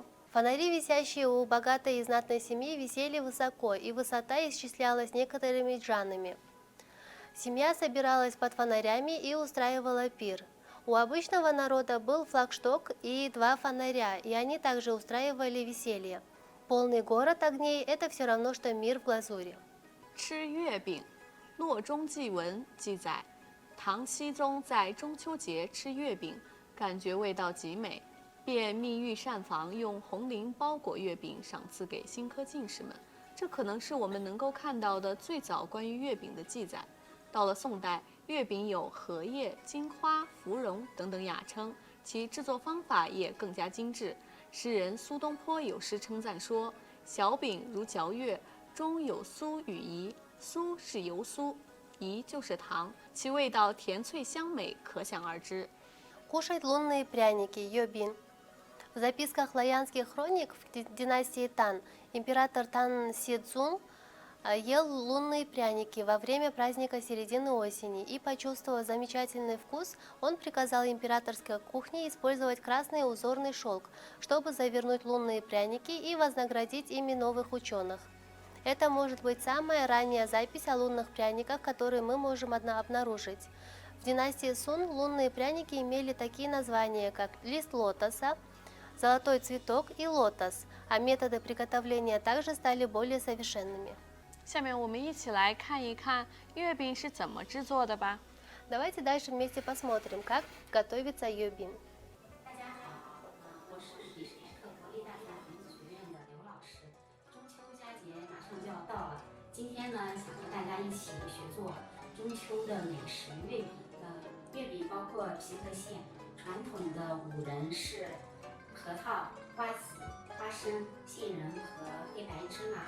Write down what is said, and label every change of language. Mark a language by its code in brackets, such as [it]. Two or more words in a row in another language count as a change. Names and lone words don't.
[ru] Фонари, висящие у богатой и знатной семьи, висели высоко, и высота исчислялась некоторыми джанами. Семья собиралась под фонарями и устраивала пир. У обычного народа был флагшток и 2 фонаря, и они также устраивали веселье. Полный город огней – это все равно, что мир в глазури. [zh] 吃月饼，《洛中祭文》记载，唐僖宗在中秋节吃月饼，感觉味道极美，便密御膳房用红绫包裹月饼，赏赐给新科进士们。这可能是我们能够看到的最早关于月饼的记载。到了宋代，月饼有荷叶、金花、芙蓉等等雅称，其制作方法也更加精致。诗人苏东坡有诗称赞说：“小饼如嚼月，中有酥与饴。酥是油酥，饴就是糖，其味道甜脆香美，可想而知。” [ru] Кушать лунные пряники, йобин. В записках лаянских хроник в династии Тан император Тан Си Цзун ел лунные пряники во время праздника середины осени и, почувствовав замечательный вкус, он приказал императорской кухне использовать красный узорный шелк, чтобы завернуть лунные пряники и вознаградить ими новых ученых. Это может быть самая ранняя запись о лунных пряниках, которую мы можем обнаружить. В династии Сун лунные пряники имели такие названия, как лист лотоса, золотой цветок и лотос, а методы приготовления также стали более совершенными. [zh] 下面我们一起来看一看月饼是怎么制作的吧。 [ru] Давайте дальше вместе посмотрим, как готовится йобин. [zh] 大家好，我是比什克国立大学孔子学院的刘老师。中秋佳节马上就要到了，今天呢，想和大家一起学做中秋的美食月饼。月饼包括皮和馅，传统的五仁是核桃、瓜子、花生、杏仁和黑白芝麻。